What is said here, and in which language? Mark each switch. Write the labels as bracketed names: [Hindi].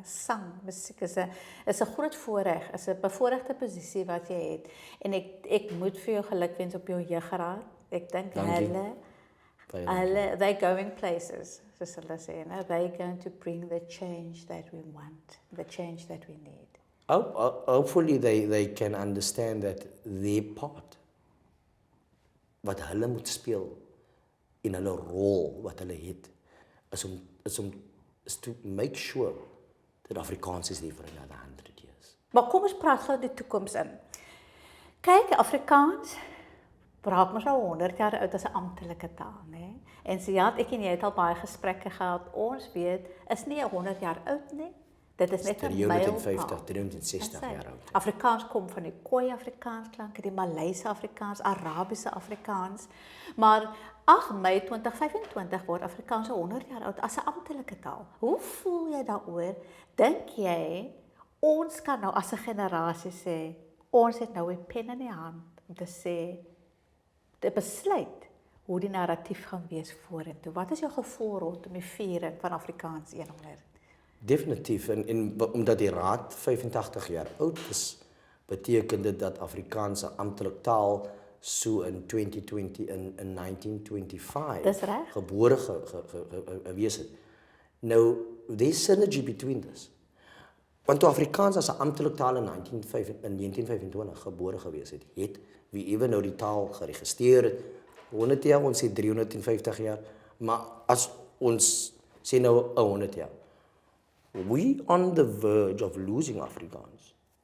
[Afrikaans] Sang, musiek is 'n groot voorreg, is 'n bevoorregte posisie wat jy het. En ek moet vir jou gelukwens op jou jeugraad. Ek dink hulle, [English] they're going places, [Afrikaans] soos hulle sê, [English] they're going to bring the change that we want, the change that we need. Hopefully they can understand that their part, [Afrikaans] wat hulle moet speel in hulle rol wat hulle het, [English] is to make sure that Afrikaans is there for another 100 years. [Afrikaans] Maar kom ons praat gou die toekoms in. Kyk, Afrikaans praat mos al 100 jaar oud as 'n amptelike taal, né? En so ja, ek en jy het al baie gesprekke gehad. Ons weet, is nie 100 jaar oud nie. Dit is net 'n 350, 360 jaar oud. Afrikaans kom van die Khoi Afrikaans klanke, die Malayse Afrikaans, Arabiese Afrikaans. Maar 8 Mei 2025 word Afrikaans 100 jaar oud as 'n amptelike taal. Hoe voel jy daaroor? Dink jy ons kan nou as 'n generasie sê, ons het nou 'n pen in die hand om te sê, te besluit hoe die narratief gaan wees vorentoe? Wat is jou gevoel rondom die viering van Afrikaans 100? Definitief, en omdat die raad 85 jaar oud is, beteken dit dat Afrikaans 'n amptelike taal so in 2020 in 1925 gebore gewees het. [English] Nou, there's synergy between this. [Afrikaans] Want toe Afrikaans as 'n amptelike taal in 1925 gebore gewees het, wie ewe nou die taal geregistreer het, 100 jaar, ons sê 350 jaar, maar as ons sê nou 100 jaar, [English] we on the verge of losing Afrikaans.